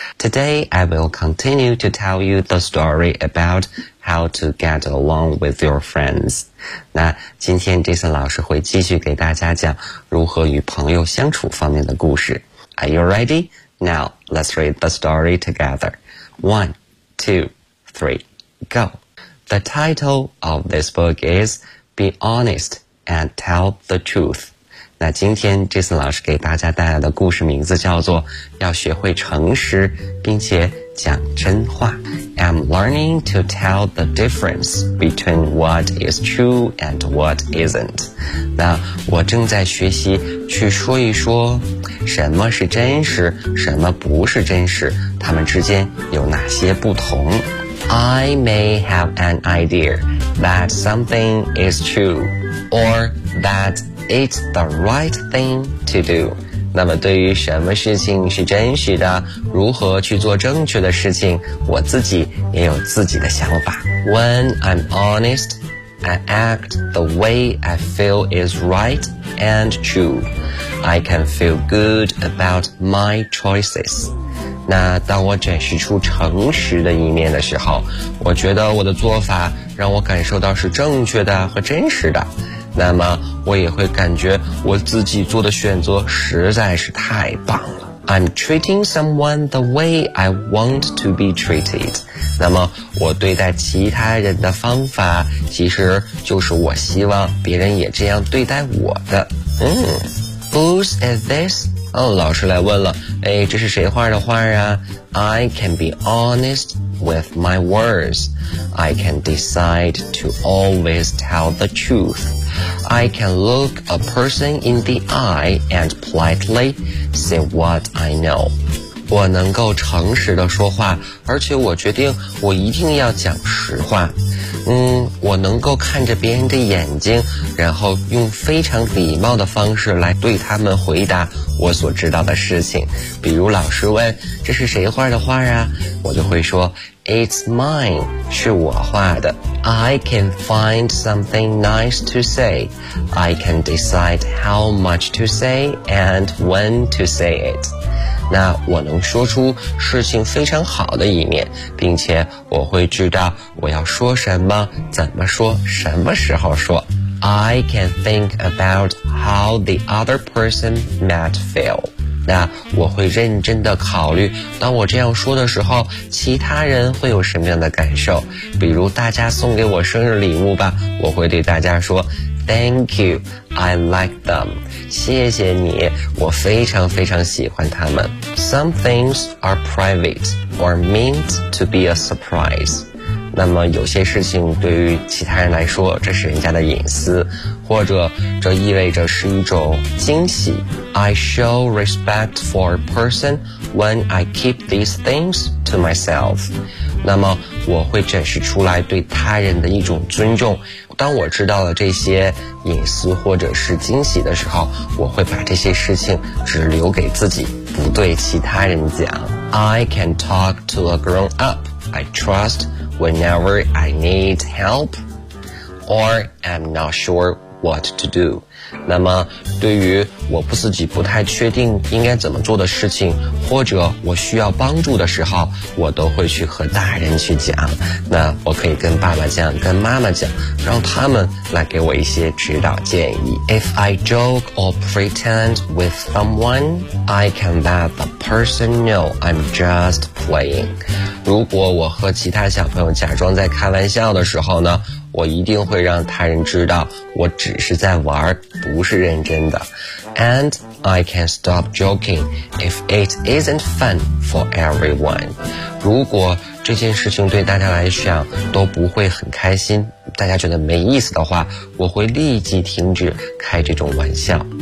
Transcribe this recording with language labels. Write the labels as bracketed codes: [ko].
[en] Today, I will continue to tell you the story about how to get along with your friends. [zh] 那今天 Jason 老师会继续给大家讲如何与朋友相处方面的故事。 [en] Are you ready? Now, let's read the story together. One, two, three, go. The title of this book is Be Honest and Tell the Truth. [zh] 那今天 Jason 老师给大家带来的故事名字叫做要学会诚实并且讲真话。 [en] I'm learning to tell the difference between what is true and what isn't. [zh] 那我正在学习去说一说什么是真实，什么不是真实，他们之间有哪些不同。 [en] I may have an idea that something is true or thatIt's the right thing to do. [zh] 那么对于什么事情是真实的，如何去做正确的事情，我自己也有自己的想法。 [en] When I'm honest, I act the way I feel is right and true. I can feel good about my choices. [zh] 那当我展示出诚实的一面的时候，我觉得我的做法让我感受到是正确的和真实的，那么我也会感觉我自己做的选择实在是太棒了。 [en] I'm treating someone the way I want to be treated. [zh] 那么我对待其他人的方法其实就是我希望别人也这样对待我的。 [en] Whose is this? [zh] 哦，老师来问了，哎，这是谁画的画啊？ [en] I can be honest with my words. I can decide to always tell the truthI can look a person in the eye and politely say what I know. [zh] 我能够诚实地说话，而且我决定我一定要讲实话。我能够看着别人的眼睛，然后用非常礼貌的方式来对他们回答我所知道的事情。比如老师问，这是谁画的画啊？我就会说 [en] It's mine, [zh] 是我画的。 [en] I can find something nice to say. I can decide how much to say and when to say it. [zh] 那我能说出事情非常好的一面，并且我会知道我要说什么，怎么说，什么时候说。 [en] I can think about how the other person might feel. [zh] 那我会认真的考虑，当我这样说的时候，其他人会有什么样的感受？比如大家送给我生日礼物吧，我会对大家说 [en] Thank you, I like them. [zh] 谢谢你，我非常非常喜欢他们。 [en] Some things are private or meant to be a surprise. [zh] 那么有些事情对于其他人来说，这是人家的隐私，或者这意味着是一种惊喜。 [en] I show respect for a person when I keep these things to myself. [zh] 那么我会展示出来对他人的一种尊重，当我知道了这些隐私或者是惊喜的时候，我会把这些事情只留给自己，不对其他人讲。 [en] I can talk to a grown up I trustWhenever I need help or I'm not sure what to do. [zh] 那么对于我不自己不太确定应该怎么做的事情，或者我需要帮助的时候，我都会去和大人去讲。那我可以跟爸爸讲，跟妈妈讲，让他们来给我一些指导建议。 [en] If I joke or pretend with someone, I can let the person know I'm just playing. [zh] 如果我和其他小朋友假装在开玩笑的时候呢，我一定会让他人知道我只是在玩，不是认真的。 [en] And I can stop joking if it isn't fun for everyone. [zh] 如果这件事情对大家来讲都不会很开心，大家觉得没意思的话，我会立即停止开这种玩笑。